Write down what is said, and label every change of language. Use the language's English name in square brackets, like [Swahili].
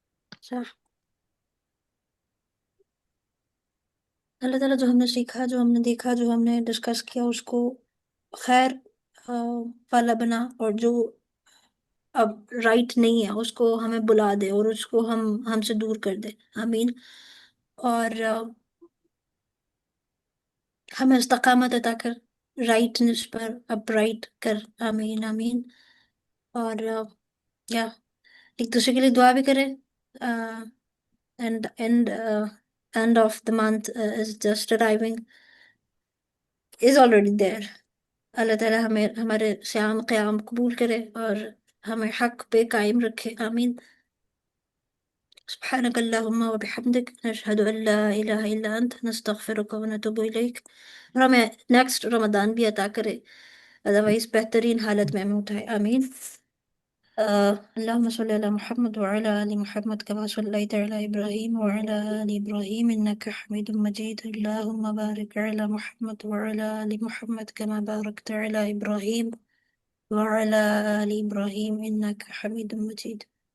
[Urdu] اچھا، اللہ تعالیٰ جو ہم نے سیکھا، جو ہم نے دیکھا، جو ہم نے ڈسکس کیا، اس کو خیر والا بنا، اور جو اب رائٹ نہیں ہے اس کو ہمیں بلا دے اور اس کو ہم سے دور کر دے. آمین. اور ہمیں استقامت عطا کر رائٹنس پر اب رائٹ کر. آمین آمین. اور یا ایک دوسرے کے لیے دعا بھی کریں. [English] And of the month is just arriving, is already there. [Urdu] اللہ تعالیٰ ہمارے صیام قیام قبول کرے اور ہمیں حق پہ قائم رکھے. آمین. [Arabic] سبحانك اللهم وبحمدك نشهد ان لا الہ الا انت نستغفرك ونتوب الیک. [Urdu] اور ہمیں نیکسٹ رمضان بھی عطا کرے، ادروائز بہترین حالت میں ہمیں اٹھائے. آمین. [Arabic] اللهم صل على محمد وعلى آل محمد كما صليت على إبراهيم وعلى آل إبراهيم إنك حميد مجيد. اللهم بارك على محمد وعلى آل محمد كما باركت على إبراهيم وعلى آل إبراهيم إنك حميد مجيد.